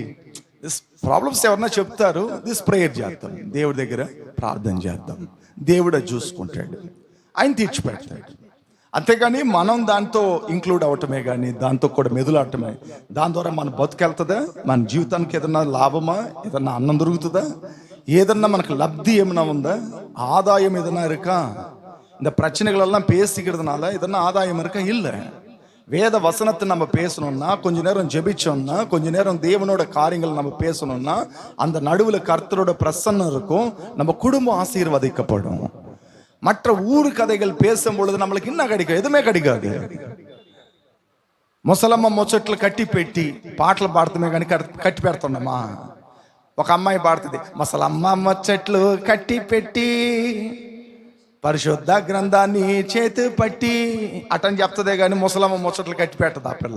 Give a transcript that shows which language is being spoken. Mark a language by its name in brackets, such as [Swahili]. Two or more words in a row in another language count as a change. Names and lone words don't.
[English] this problems [Telugu] ఎవరన్నా చెప్తారు, [English] this prayer [Telugu] చేద్దాం, దేవుడి దగ్గర ప్రార్థన చేద్దాం, దేవుడు చూసుకుంటాడు, ఆయన తీర్చిపెడతాడు. అంతేగాని మనం దాంతో ఇంక్లూడ్ అవటమే కానీ దాంతో కూడా మెదులాడటమే, దాని ద్వారా మన బతుకెళ్తుందా, మన జీవితానికి ఏదన్నా లాభమా, ఏదన్నా అన్నం దొరుకుతుందా, ఏదన్నా మనకు లబ్ధి ఏమైనా ఉందా, ఆదాయం ఏదైనా ఇరుకా, [Tamil] இந்த பிரச்சனைகள் எல்லாம் பேசிக்கிறதுனால இதெல்லாம் ஆதாயம் இருக்க இல்லை. வேத வசனத்தை நம்ம பேசணும்னா, கொஞ்ச நேரம் ஜெபிச்சோம்னா, கொஞ்ச நேரம் தேவனோட காரியங்கள் நம்ம பேசணும்னா, அந்த நடுவில் கர்த்தரோட பிரசன்னம் இருக்கும், நம்ம குடும்பம் ஆசீர்வதிக்கப்படும். மற்ற ஊர் கதைகள் பேசும் பொழுது நம்மளுக்கு என்ன கிடைக்கும்? எதுவுமே கிடைக்காது. [Telugu] ముసలమ్మ ముచ్చట్లు కట్టి పెట్టి పాటలు పాడుతామే కానీ కట్టి పెడుతున్నామా? ఒక అమ్మాయి పాడుతుంది, ముసలమ్మ ముచ్చట్లు కట్టి పెట్టి పరిశుద్ధ గ్రంథాన్ని చేతి పట్టి అటని చెప్తుందే కానీ ముసలమ్మ ముచ్చట్లు కట్టి పెట్టదు ఆ పిల్ల.